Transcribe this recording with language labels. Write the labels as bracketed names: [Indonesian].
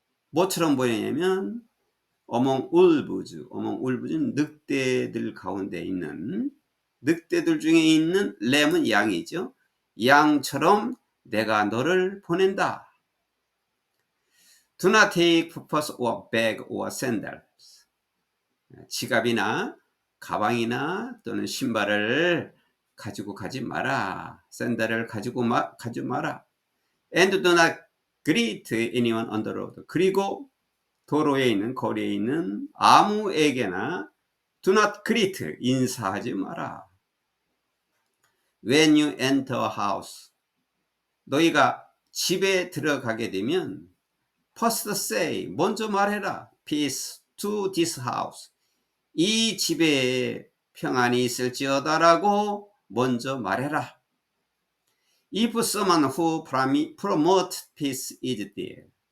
[Korean] 뭐처럼 보내냐면 [English] among wolves [Korean] 는 늑대들 가운데 있는, 늑대들 중에 있는 램은 양이죠. 양처럼 내가 너를 보낸다. [English] Do not take purse or bag or sandals. [Korean] 지갑이나 가방이나 또는 신발을 가지고 가지 마라. 샌들을 가지 마라. [English] And do not greet anyone on the road. [Korean] 그리고 도로에 있는, 거리에 있는 아무에게나 [English] do not greet, [Korean] 인사하지 마라. [English] When you enter a house, [Korean] 너희가 집에 들어가게 되면 [English] first say, [Korean] 먼저 말해라. [English] Peace to this house. [Korean] 이 집에 평안이 있을지어다라고 먼저 말해라. [English] If someone who promote peace is there.